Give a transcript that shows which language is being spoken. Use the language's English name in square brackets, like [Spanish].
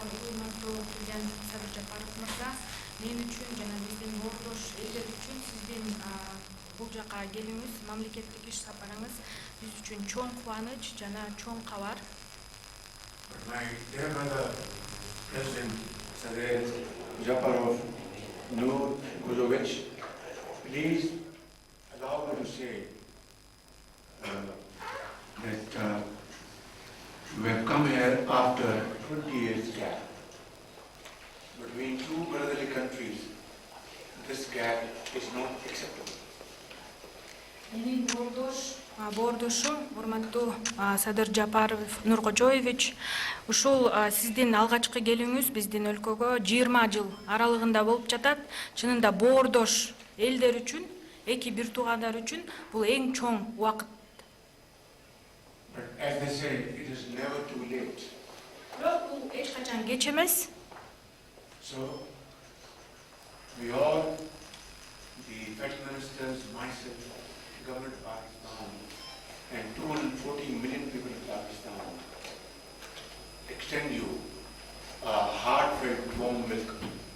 [Kyrgyz] урматтуу президент Садыр Жапаров мырза, мен үчүн жана биздин ордош элдер үчүн сиздин бул жака келүүңүз, мамлекеттик иш сапарыңыз биз үчүн чоң кубаныч жана чоң кабар. [English] But my dear brother, President Sadev Japarov, Nur Guzovich, please allow me to say that we have come here after 20 years gap. Between two brotherly countries, this gap is not acceptable. [Kyrgyz] Менин боордошум урматтуу Садыр Жапаров Нуркожоевич, ушул сиздин алгачкы келүүңүз биздин өлкөгө 20 жыл аралыгында болуп жатат. Чынында боордош элдер үчүн, эки бир туугандар үчүн бул эң чоң убакыт. [English] But as they say, it is never too late. [Kyrgyz] Бирок бул эч качан кеч эмес. [English] So, we all, the Federal Ministers, myself, the government of Pakistan, and 240 million people of Pakistan, extend you a heartfelt warm welcome.